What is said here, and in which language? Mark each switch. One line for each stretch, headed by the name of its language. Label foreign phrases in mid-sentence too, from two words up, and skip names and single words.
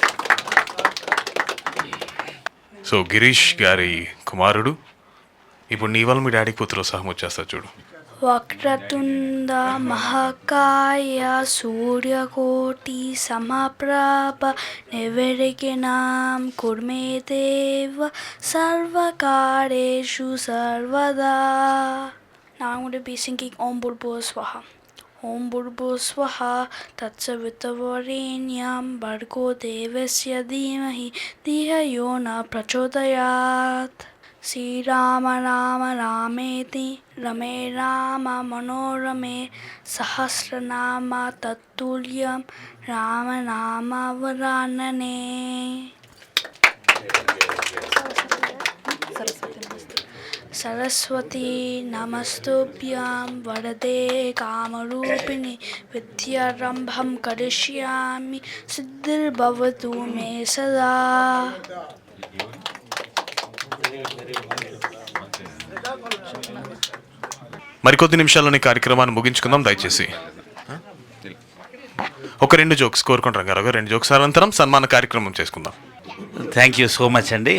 Telugu: సో గిరీష్ గారి కుమారుడు ఇప్పుడు నీ వల్ల మీ డాడీ కూతురు సహం వచ్చేస్తా చూడు.
Sanskrit: వక్రతుండ మహాకాయ సూర్యకోటి సమప్రభ నిర్విఘ్నం కుర్మే దేవ సర్వకార్యేషు సర్వదా.
English: Now I'm going to be singing
Sanskrit: ओम् भूर्भुवः स्वाहा. ओम् भूर्भुवः स्वाहा तत्सवितुर्वरेण्यं भर्गो देवस्य धीमहि धियो यो नः प्रचोदयात्. श्री राम राम रामेति रमे रामे मनोरमे सहस्रनाम तत्तुल्यं राम नाम वरानने. सरस्वति नमस्तुभ्यं वरदे कामरूपिणि विद्यारम्भं करिष्यामि सिद्धिर्भवतु मे सदा.
Telugu: మరికొద్ది నిమిషాల్లోని కార్యక్రమాన్ని ముగించుకుందాం దయచేసి. ఒక 2 జోక్స్ కోరుకుంటాం రంగారావు గారు. 2 జోక్స్ అనంతరం సన్మాన కార్యక్రమం చేసుకుందాం.
English: Thank you so much అండి.